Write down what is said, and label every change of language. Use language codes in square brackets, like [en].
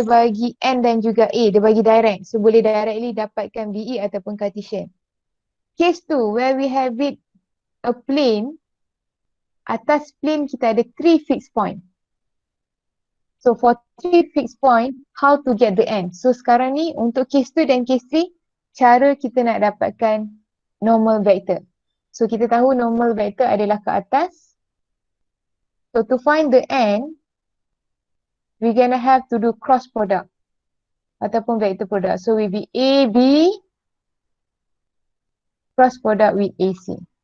[ms] dia bagi N dan juga A. Dia bagi direct. So boleh directly dapatkan VE ataupun Cartesian. [en] Case 2 where we have it a plane. [ms] Atas plane kita ada 3 fixed point. [en] So for 3 fixed point, how to get the N? [ms] So sekarang ni untuk case 2 dan case 3, cara kita nak dapatkan normal vector. So kita tahu normal vector adalah ke atas. [en] So to find the N, we're gonna have to do cross product ataupun vector product. So will be AB cross product with AC.